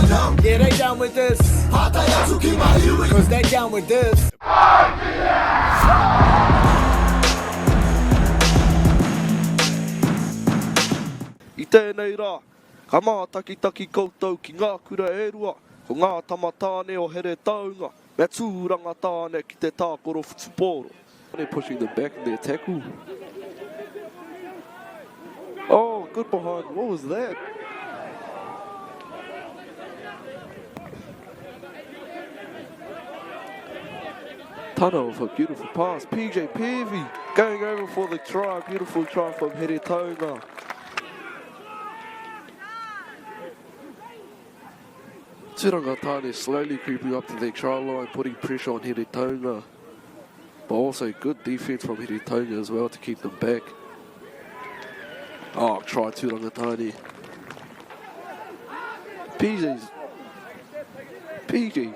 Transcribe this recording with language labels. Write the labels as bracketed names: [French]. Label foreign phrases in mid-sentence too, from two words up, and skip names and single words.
[English] Yeah, they down with this. Cause they down with this. [Māori] I tēnei rā, ka Mātakitaki koutou ki ngā kura e rua, ko ngā tama tāne o Heretaunga, me Tūranga-tāne ki te tākaro futupōro. [English] They're pushing them back in their tackle. Oh, good behind. What was that? Tana with a beautiful pass. PJ Peavy going over for the try. Beautiful try from Heretaunga. Tūranga-tāne slowly creeping up to their try line, putting pressure on Heretaunga. But also good defense from Heretaunga as well to keep them back. Oh, try Tūranga-tāne. PJ.